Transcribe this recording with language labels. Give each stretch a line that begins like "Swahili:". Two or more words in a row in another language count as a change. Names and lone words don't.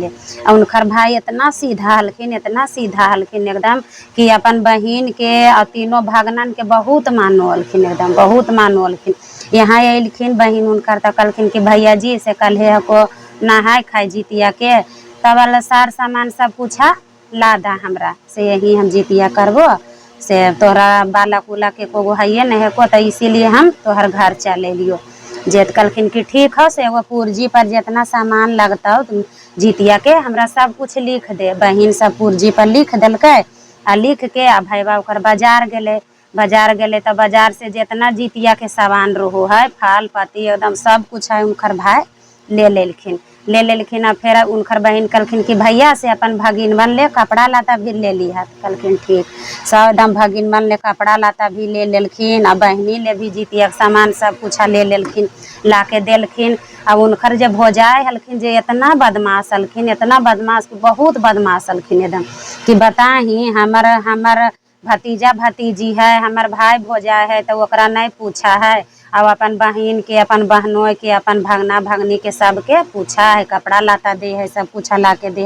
Maithili: और उनकर भाई इतना सीधा हलखिन एकदम कि अपन बहिन के और तीनों भगनन के बहुत मानो हलखिन, एकदम बहुत मानो हलखिन। यहाँ अलिखिन बहिन उनकर तो कहलखिन कि भैया जी से कल को नहाय खाए जितिया के तब वाला सार सामान सब पूछा ला दा हमरा से यही हम जितिया करबो से तोहरा बालक उलक के को है नहीं को तो इसीलिए हम तोहर घर चल एलियो। जेत कहलखिन कि ठीक हो से एगो पुर्जी पर जितना सामान लगता हो जितिया के हमरा सब कुछ लिख दे। बहिन सब पुर्जी पर लिख देलकै आ लिख के आ भैया ओकर बाजार गेले तो बाजार से जितना जितिया के सामान रहो है फल पत्ती एकदम सब कुछ है उनकर भाई ले लेलखिन। और फिर उनकर बहिन कहलखिन कि भैया से अपन भगिनवन ले कपड़ा लता भी ले ली है। कहलखिन ठीक। सब एकदम भगिनवन ले कपड़ा लता भी ले लेलखिन और बहनी ले भी जितिया सामान सब कुछ ले लेलखिन ला के देलखिन। अब उनकर जब भौजाई हलखिन जे इतना बदमाश हलखिन, इतना बदमाश बहुत बदमाश हलखिन एकदम कि बताही हमर भतीजा भतीजी है हमर भाई भौजाई है तो ओकरा नहीं पूछा है। अब अपन बहिन के अपन बहनों के अपन भगना भगनी के सबके पूछा है कपड़ा लाता दे है सब कुछ ला के दे है।